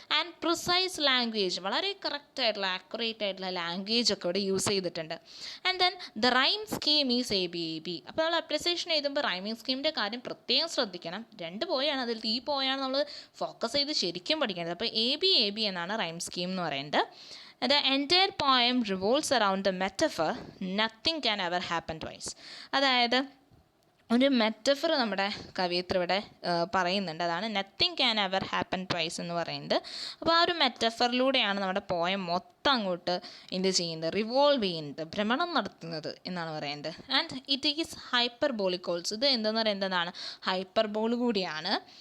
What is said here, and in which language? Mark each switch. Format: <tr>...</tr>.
<en>and precise language,</en> <ml>വളരെ correct ആയിട്ടുള്ള accurate ആയിട്ടുള്ള ലാംഗ്വേജ് ഒക്കെ ഇവിടെ യൂസ് ചെയ്തിട്ടുണ്ട്.</ml> <en>And then the rhyme scheme is ABAB.</en> <ml>അപ്പോൾ നമ്മൾ അപ്രിസിയേഷൻ എഴുതുമ്പോൾ റൈമിംഗ് സ്കീമിൻ്റെ കാര്യം പ്രത്യേകം ശ്രദ്ധിക്കണം. 2 പോയാണ്, അതിൽ ഈ പോയാണ് നമ്മൾ ഫോക്കസ് ചെയ്ത് ശരിക്കും പഠിക്കേണ്ടത്. അപ്പോൾ ABAB എന്നാണ് റൈം സ്കീം എന്ന് പറയുന്നത്.</ml> <en>The entire poem revolves around the metaphor nothing can ever happen twice.</en> <ml>അതായത് ഒരു മെറ്റഫർ നമ്മുടെ കവിയത്രി ഇവിടെ പറയുന്നുണ്ട്, അതാണ്</ml> <en>nothing can ever happen twice</en> <ml>എന്ന് പറയുന്നത്. അപ്പോൾ ആ ഒരു മെറ്റഫറിലൂടെയാണ് നമ്മുടെ പോയം മൊത്തം അങ്ങോട്ട് എന്ത് ചെയ്യുന്നത്, റിവോൾവ് ചെയ്യുന്നത്, ഭ്രമണം നടത്തുന്നത് എന്നാണ് പറയുന്നത്.</ml> <en>And it is hyperbolic also.</en> <ml>ഇത് എന്തെന്ന് പറയുന്നതാണ്, ഹൈപ്പർബോൾ കൂടിയാണ്.</ml>